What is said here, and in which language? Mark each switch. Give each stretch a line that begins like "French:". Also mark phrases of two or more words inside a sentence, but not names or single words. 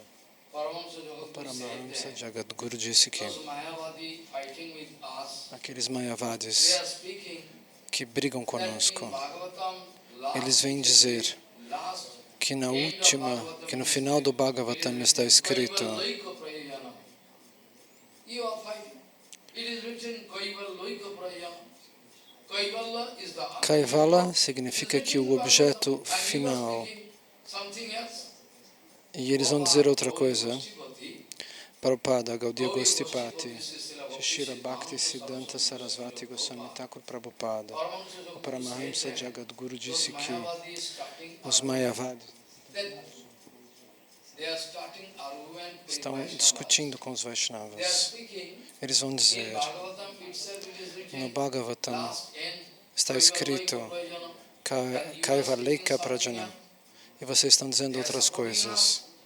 Portuguese: O Paramahamsa Jagadguru disse que aqueles Mayavadis que brigam conosco, eles vêm dizer que no final do Bhagavatam está escrito Kaivala significa que o objeto final. E eles vão dizer outra coisa. Prabhupada, Gaudiya Gostipati, Shri Bhakti Siddhanta Sarasvati Goswami Thakur Prabhupada. O Paramahamsa Jagadguru disse que os Mayavadis estão discutindo com os Vaishnavas. Eles vão dizer, no Bhagavatam está escrito
Sanskrit: Kaivaleka Prajanam,
Portuguese: e vocês estão dizendo outras coisas.